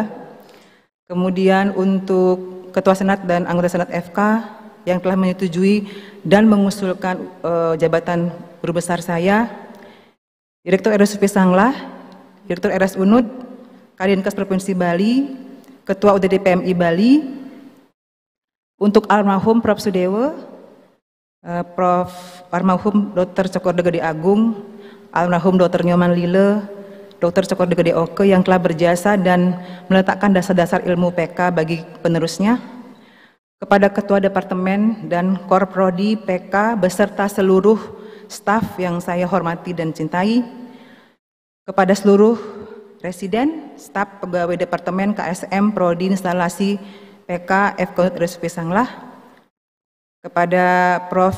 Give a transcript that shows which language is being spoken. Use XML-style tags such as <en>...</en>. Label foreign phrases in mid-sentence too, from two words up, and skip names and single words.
<id>Kemudian untuk Ketua Senat dan anggota Senat FK yang telah menyetujui dan mengusulkan jabatan guru besar saya, Direktur RSUP Sanglah, Direktur RS Unud, Kadinkes Provinsi Bali, Ketua UTD PMI Bali, untuk almarhum Prof. Sudewo, Prof. almarhum Dr. Cokorda Gede Agung, almarhum Dr. Nyoman Lile, Dr. Cokorda Gede Oke yang telah berjasa dan meletakkan dasar-dasar ilmu PK bagi penerusnya, kepada Ketua Departemen dan Korprodi PK beserta seluruh staf yang saya hormati dan cintai, kepada seluruh residen, staf pegawai Departemen KSM Prodi Instalasi PK FK RSUP Sanglah, kepada Prof.</id>